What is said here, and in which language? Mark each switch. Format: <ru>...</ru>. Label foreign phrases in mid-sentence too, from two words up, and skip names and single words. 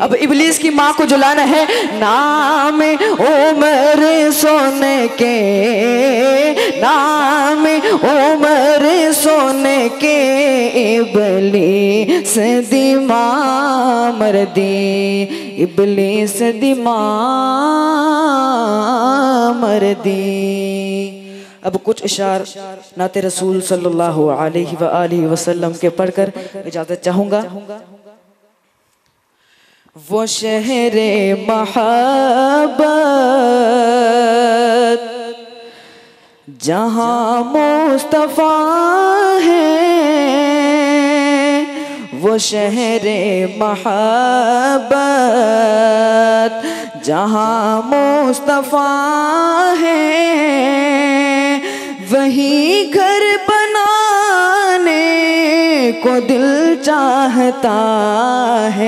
<ur>اب ابلیس کی ماں کو جلانا ہے.</ur> <pa>نام عمر سن کے، نام عمر سن کے ابلیس دی ماں مر دی، ابلیس دی ماں مر دی.</pa> <ur>اب کچھ اشعار نعت رسول</ur> <ar>صلى الله عليه وآله وسلم</ar> <ur>کے پڑھ کر اجازت چاہوں گا. وہ شہر محبت جہاں مصطفیٰ ہے, وہ شہر محبت جہاں مصطفیٰ ہے، وہی گھر بنانے کو دل چاہتا ہے.</ur>